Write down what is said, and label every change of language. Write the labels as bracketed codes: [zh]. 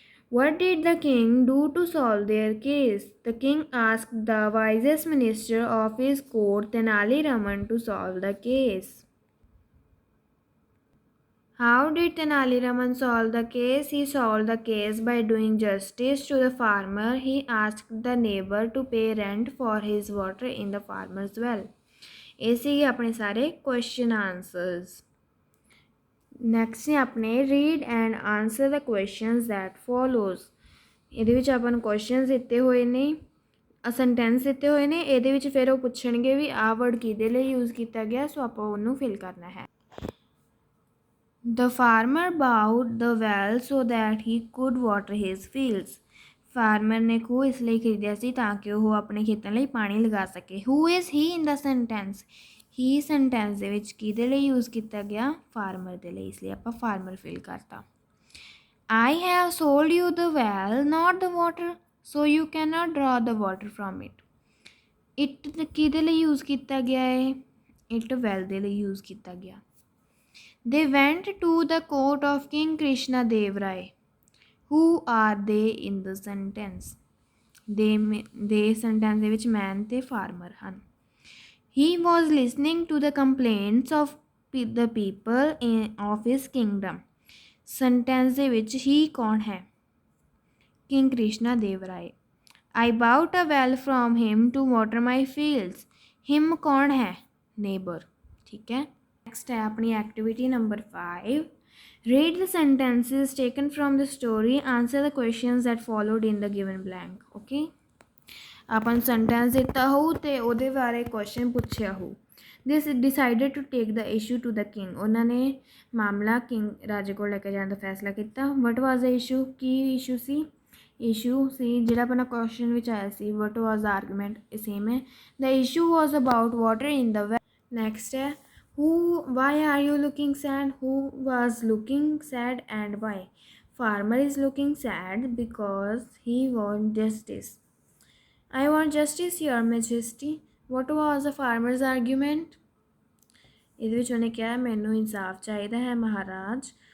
[en] What did the king do to solve their case? The king asked the wisest minister of his court, Tenali Raman, to solve the case। How did Tenali Raman solve the case? He solved the case by doing justice to the farmer। He asked the neighbor to pay rent for his water in the farmer's well। [pa] ਇਹ ਸੀਗੇ ਆਪਣੇ ਸਾਰੇ question answers. [en] Next ਨੇ ਆਪਣੇ read and answer the questions that follows. [pa] ਇਹਦੇ ਵਿੱਚ ਆਪਾਂ ਨੂੰ ਕੁਐਸਚਨਸ ਦਿੱਤੇ ਹੋਏ ਨੇ, ਸੈਂਟੈਂਸ ਦਿੱਤੇ ਹੋਏ ਨੇ। ਇਹਦੇ ਵਿੱਚ ਫਿਰ ਉਹ ਪੁੱਛਣਗੇ ਵੀ ਆਹ ਵਰਡ ਕਿਹਦੇ ਲਈ ਯੂਜ਼ ਕੀਤਾ ਗਿਆ, ਸੋ ਆਪਾਂ ਉਹਨੂੰ ਫਿਲ ਕਰਨਾ ਹੈ। [en] The farmer bought the well so that he could water his fields. [pa] Farmer ਨੇ ਖੂਹ ਇਸ ਲਈ ਖਰੀਦਿਆ ਸੀ ਤਾਂ ਕਿ ਉਹ ਆਪਣੇ ਖੇਤਾਂ ਲਈ ਪਾਣੀ ਲਗਾ ਸਕੇ। [en] Who is he in the sentence. [pa] He sentence ਦੇ ਵਿੱਚ ਕਿਹਦੇ ਲਈ ਯੂਜ਼ ਕੀਤਾ ਗਿਆ? ਫਾਰਮਰ ਦੇ ਲਈ, ਇਸ ਲਈ ਆਪਾਂ ਫਾਰਮਰ ਫਿਲ ਕਰਤਾ। [en] I have sold you the well, not the water, so you cannot draw the water from it। [pa] It ਕਿਹਦੇ ਲਈ ਯੂਜ਼ ਕੀਤਾ ਗਿਆ ਹੈ? ਇਟ ਵੈਲ ਦੇ ਲਈ ਯੂਜ਼ ਕੀਤਾ ਗਿਆ। [en] They went to the court of King Krishna Dev Rai। Who are they in the sentence? [pa] they sentence ਦੇ ਵਿੱਚ man ਤੇ farmer ਹਨ। [en] He was listening to the complaints of the people of his kingdom। [pa] sentence ਦੇ ਵਿੱਚ he ਕੌਣ ਹੈ? [en] King Krishna Dev Rai। I bought a well from him to water my fields। him ਕੌਣ ਹੈ? neighbor। [pa] ਠੀਕ ਹੈ, next ਹੈ ਆਪਣੀ activity number 5। [en] Read the sentences taken from the story, answer the questions that followed in the given blank। [pa] okay, ਆਪਾਂ ਨੂੰ sentence ਦਿੱਤਾ ਹੋਊ ਤੇ ਉਹਦੇ ਬਾਰੇ ਕੁਐਸਚਨ ਪੁੱਛਿਆ ਹੋਊ [en] This decided to take the issue to the king. [pa] ਉਹਨਾਂ ਨੇ ਮਾਮਲਾ ਕਿੰਗ ਰਾਜੇ ਕੋਲ ਲੈ ਕੇ ਜਾਣ ਦਾ ਫੈਸਲਾ ਕੀਤਾ। [en] what was the issue, [pa] ਕੀ ਇਸ਼ੂ ਸੀ? ਇਸ਼ੂ ਸੀ ਜਿਹੜਾ ਆਪਣਾ ਕੁਐਸਚਨ ਵਿੱਚ ਆਇਆ ਸੀ, [en] what was the argument, [pa] ਇਹ ਸੇਮ ਹੈ। [en] The issue was about water in the well. Next ਹੈ who, why are you looking sad? Who was looking sad and why? Farmer is looking sad because he wants justice. I want justice, your majesty. What was the farmer's argument? [pa] ਇਹਦੇ ਵਿੱਚ ਉਹਨੇ ਕਿਹਾ ਮੈਨੂੰ ਇਨਸਾਫ ਚਾਹੀਦਾ ਹੈ ਮਹਾਰਾਜ।